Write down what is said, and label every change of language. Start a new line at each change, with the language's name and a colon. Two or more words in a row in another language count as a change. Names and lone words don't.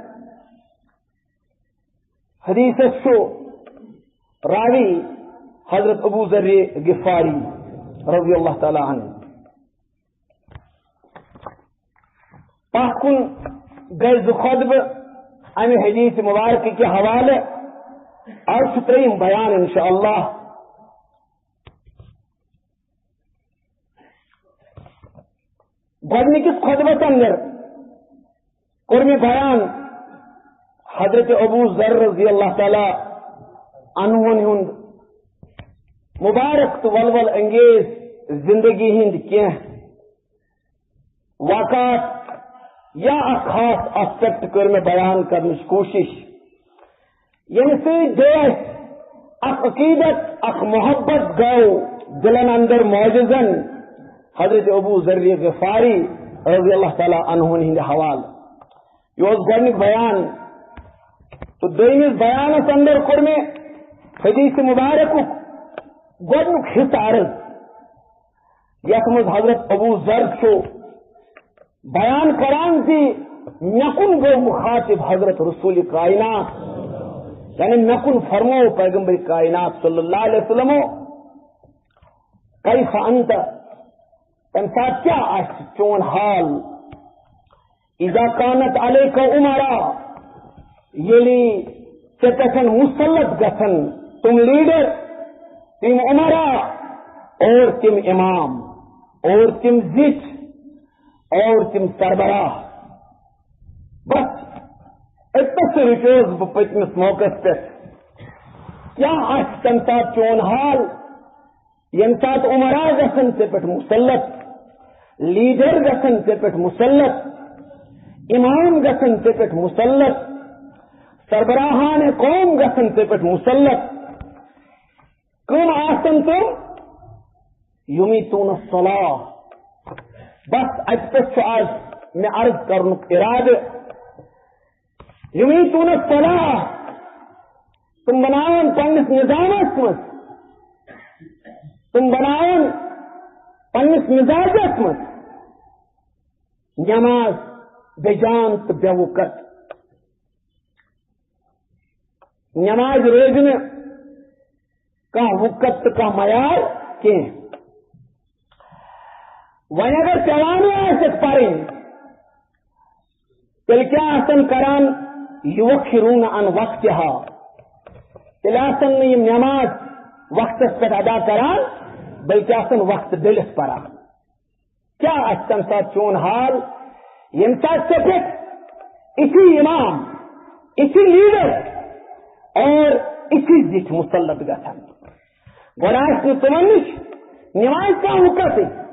Kashmiri: حدیث شو راوی حضرت ابو ذر غفاری
Arabic: رضی اللہ تعالی عنہ
Kashmiri: پاکن گز خطب امی حدیث مبارک کے حوالے اور 3 بیان انشاءاللہ گۄڈنِکِس خطبس اندر کوٚر مےٚ بیان حضرت ابو ذر
Arabic: رضی اللہ تعالی عنہن
Kashmiri: ہُنٛد مبارک تو ولول انگیز زندگی ہند کینٛہہ واقعات یا اکھ خاص آسپیکٹ کٔر مےٚ بیان کرنٕچ کوٗشش ییٚمہِ سۭتۍ گٔے اکھ عقیدت اکھ محبت گوٚو دلن اندر موجزن حضرت ابو ذر غفاری
Arabic: رضی اللہ تعالی عنہن
Kashmiri: ہند حوالہ یہ گۄڈنیُک بیان تو دویمِس بیانس اندر کوٚر مےٚ حدیث مبارکُک گۄڈنیُک حصہٕ عرض یتھ منٛز حضرت ابو ذر چھُ بیان کران زِ مےٚ کُن گوٚو مخاطب حضرت رسول کائنات یعنی مےٚ کُن فرموو پیغمبر کائنات
Arabic: صلی اللہ علیہ وسلم کیف انت
Kashmiri: تمہ سات کیا آسہِ چون حال
Arabic: اذا كانت عليك امراء
Kashmiri: ییٚلہِ ژےٚ پٮ۪ٹھ مسلط گژھن تم لیڈر تم عمراء اور تم امام اور تم زچ اور تم سربراہ بس اتس رکیوس بہ پتمس موقع پہ کیا آسہِ تمہ سات چون حال ییٚمہِ سات عمراء گژھن ژےٚ پٮ۪ٹھ مسلط لیڈر گژھن ژےٚ پٮ۪ٹھ مسلط امام گژھن ژےٚ پٮ۪ٹھ مسلط سربراہان قوم گژھن ژےٚ پٮ۪ٹھ مسلط کم آسن تم
Arabic: یمیتون الصلاة
Kashmiri: بس اتہ پہ آج میں عرض کرنک ارادہ
Arabic: یمیتون الصلاة
Kashmiri: تم بناون پنس نظامس مز تم بناون پنس مزاجس مز نماز بے جان تو بے وقت نماز روز میں کہاں وقت تو کہاں معیار کی وۄنۍ اگر پیوانٕے آسٮ۪کھ پرٕنۍ تیٚلہِ کیٛاہ آسن کران
Arabic: یُوَخِّرُونَ عن وقتها
Kashmiri: تیٚلہِ آسن نہٕ یِم نماز وقتس پٮ۪ٹھ ادا کران بلکہ آسن وقت ڈٔلِتھ پران کیٛاہ آسہِ تمہِ ساتہٕ چون حال ییٚمہِ ساتہٕ ژےٚ پٮ۪ٹھ اِتھی امام اِتھی لیڈر اور اِتھی زِٹھۍ مسلط گژھن گۄڈٕ آسہِ نہٕ تِمن نِش نماز کانٛہہ وقتٕے